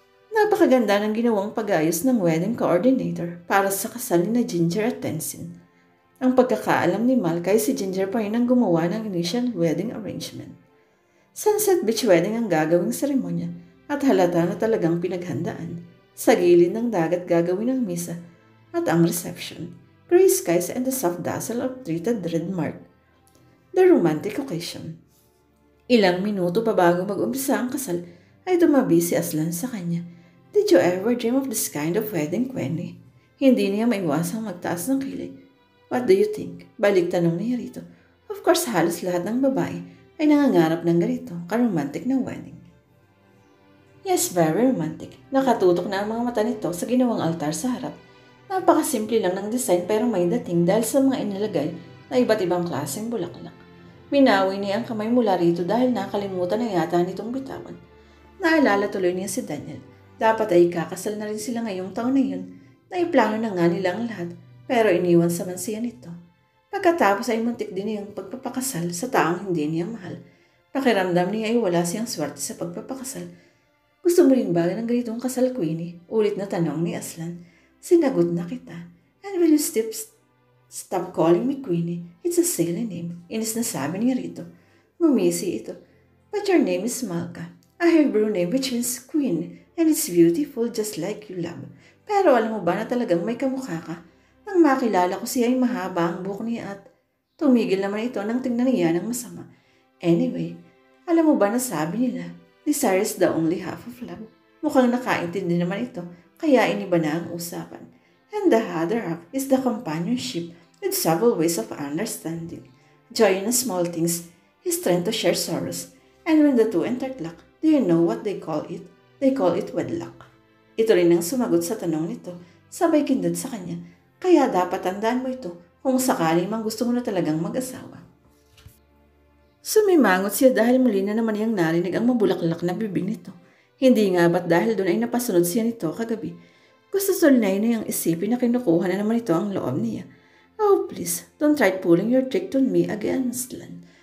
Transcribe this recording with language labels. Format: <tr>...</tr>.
<tl>Napakaganda ng ginawang pag-ayos ng wedding coordinator para sa kasal ni Ginger at Tenzin. Ang pagkakaalam ni Mal kay si Ginger pa rin ang gumawa ng initial wedding arrangement. Sunset Beach wedding ang gagawing seremonya at halata na talagang pinaghandaan. Sa gilid ng dagat gagawin ang misa at ang reception.</tl> <en>Gray skies and the soft dazzle of treated red mark. The romantic occasion.</en> <tl>Ilang minuto pa bago mag-umpisa ang kasal ay tumabi si Aslan sa kanya.</tl> <en>"Did you ever dream of this kind of wedding, Queenie?"</en> <tl>Hindi niya maiwasang magtaas ng kilay.</tl> <en>"What do you think?"</en> <tl>Balik tanong niya rito. Of course, halos lahat ng babae ay nangangarap ng ganito, ka-romantic na wedding.</tl> <en>Yes, very romantic.</en> <tl>Nakatutok na ang mga mata nito sa ginawang altar sa harap. Napakasimple lang ng design pero may dating dahil sa mga inilagay na iba't ibang klaseng bulaklak. Minawi niya ang kamay mula rito dahil nakalimutan na yata nitong bitawan. Naalala tuloy niya si Daniel. Dapat ay kakasal na rin sila ngayong taon na yun. Naiplano na nga nila ang lahat pero iniwan sa mansiya nito. Pagkatapos ay muntik din niyang pagpapakasal sa taong hindi niya mahal. Pakiramdam niya ay wala siyang swerte sa pagpapakasal. "Gusto mo rin ba ng ganitong kasal, Queenie?" Ulit na tanong ni Aslan. "Sinagot na kita.</tl> <en>And will you stop calling me Queenie? It's a silly name."</en> <tl>Inis na sabi niya rito. Ngumisi ito.</tl> <en>"But your name is Malka. A Hebrew name which means queen and it's beautiful just like you love.</en> <tl>Pero alam mo ba na talagang may kamukha ka?" Nang makilala ko siya ay mahaba ang buhok niya at tumigil naman ito nang tingnan niya ng masama.</tl> <en>"Anyway,</en> <tl>alam mo ba na sabi nila,</tl> <en>desire is the only half of love?"</en> <tl>Mukhang nakaintindi naman ito kaya iniba na ang usapan.</tl> <en>"And the other half is the companionship with several ways of understanding. Joy in the small things is strength to share sorrows. And when the two interlock, do you know what they call it? They call it wedlock."</en> <tl>Ito rin ang sumagot sa tanong nito, sabay kindad sa kanya. "Kaya dapat tandaan mo ito kung sakaling mang gusto mo na talagang mag-asawa." Sumimangot siya dahil muli na naman niyang narinig ang mabulaklak na bibig nito. Hindi nga ba't dahil doon ay napasunod siya nito kagabi. Gusto solnay na yung isipin na kinukuha na naman ito ang loob niya.</tl> <en>"Oh please, don't try pulling your trick on me again, Aslan.</en>